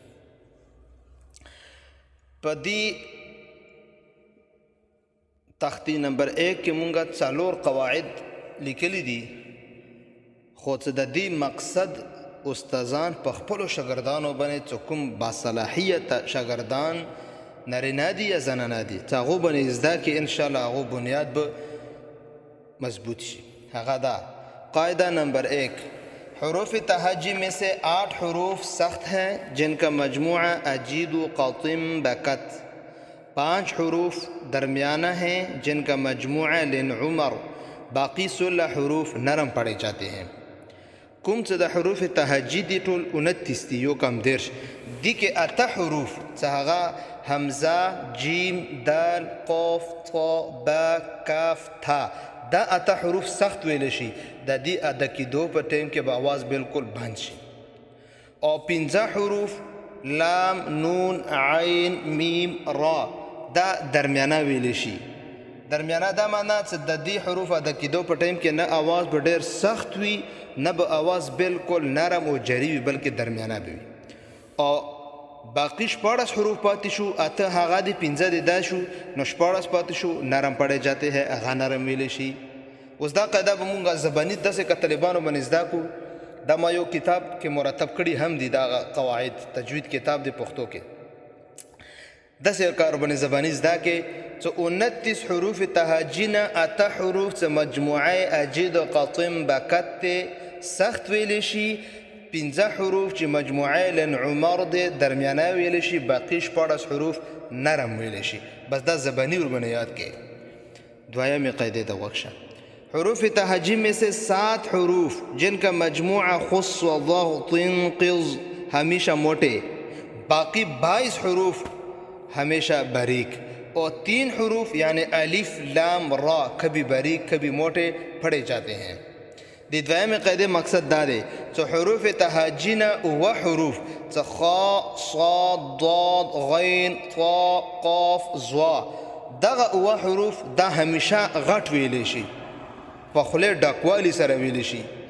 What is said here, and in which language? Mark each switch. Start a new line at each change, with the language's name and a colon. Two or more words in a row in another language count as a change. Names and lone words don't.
Pashto: په دې تختی نمبر 1 کې مونږه 4 قواعد لیکلي دي، خو څه د دې مقصد استادان په خپلو شاګردانو باندې چې کوم باصلاحیت شاګردان نارینه دي یا زنانه دي چې هغو باندې زده کړي، انشاءالله هغو بنیاد به مضبوط شي. هغه دا
Urdu: قاعدہ نمبر 1: حروف تہجی میں سے 8 حروف سخت ہیں جن کا مجموعہ اجید و قطم بکت. 5 حروف درمیانہ ہیں جن کا مجموعہ لن عمر. باقی 16 حروف نرم پڑے جاتے ہیں.
Pashto: کوم چې د حروف تهجی دی ټول 29 دي، یو کم دیرش دي کې 8 حروف چې هغه حمزه، جیم، دال، قاف، طا، با، کاف، تا. دا 8 حروف سخت ویل شي. د دې ادا کېدو په ټیم کې به आवाज بالکل بند شي. او 15 حروف لام، نون، عین، میم، را دا درمیانه ویل شي. درمیانه دا معنا چې د دې حروف ادا کېدو په ټایم کې نه آواز به ډېر سخت وي، نه به آواز بالکل نرم او جری وي، بلکې درمیانه به وي. او باقي 14 حروف پاتې شو، 8 هغه دي، 15 دې دا شو، نو 14 پاتې شو
Urdu: نرم پڑے جاتے ہیں،
Pashto: هغه نرم ویلی شي. اوس دا قاعده به مونږ زباني داسې که طالبانو باندې زده کړو. دا ما یو کتاب کې مرتب کړي هم دي، دا قواعد تجوید کتاب دی پښتو کې. داسې کار باندې زباني زده کې چې 29 حروف تهجی نه 8 حروف چې مجموعه اجید و قطم بکت سخت ویلی شي، 15 حروف چې مجموعه لن عمر دی درمیانه ویلی شي، باقی 14 حروف نرم ویلی شي. بس دا زبانی ورباندې یاد کې. دویمې قاعده ته غوږ شه:
Urdu: حروف تهجی میں سے 7 حروف جن کا مجموعہ خص و ضغط قض ہمیشہ موٹے. باقی 22 حروف ہمیشہ باریک. اور 3 حروف یعنی الف، لام، را کبھی باریک کبھی موٹے پڑھے جاتے ہیں.
Pashto: دی دویم قاعده مقصد دا دی چې حروف تهجی نه 9 حروف چې خا، صاد، ضاد، غین، طا، قاف، ظا، دغه 9 حروف دا همیشه غټ ویلی شي، په خولې ډکوالي سره ویلی شي.